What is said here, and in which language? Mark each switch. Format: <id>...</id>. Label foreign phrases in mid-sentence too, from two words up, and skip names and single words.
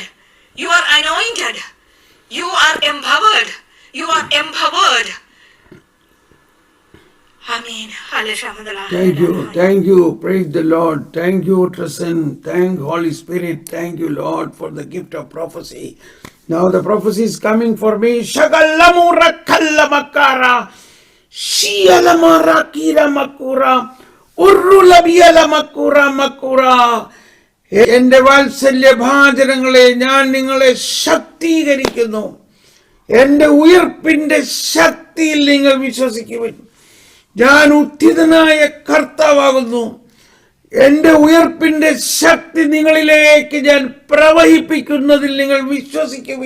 <en>You are anointed. You are empowered. You are empowered. Amen. Thank you. Praise the Lord. Thank you, Tristan. Thank Holy Spirit. Thank you, Lord, for the gift of prophecy. Now the prophecy is coming for me. Shagalamura kallamakara, shialamara kira makura, urulabiala makura.</en> <ml>എന്റെ വാത്സല്യഭാചനങ്ങളെ, ഞാൻ നിങ്ങളെ ശക്തീകരിക്കുന്നു. എന്റെ ഉയർപ്പിന്റെ ശക്തിയിൽ നിങ്ങൾ വിശ്വസിക്കുവിൻ. ഞാൻ ഉത്ഥിതനായ കർത്താവാകുന്നു. എന്റെ ഉയർപ്പിന്റെ ശക്തി നിങ്ങളിലേക്ക് ഞാൻ പ്രവഹിപ്പിക്കുന്നതിൽ നിങ്ങൾ വിശ്വസിക്കുവിൻ.</ml>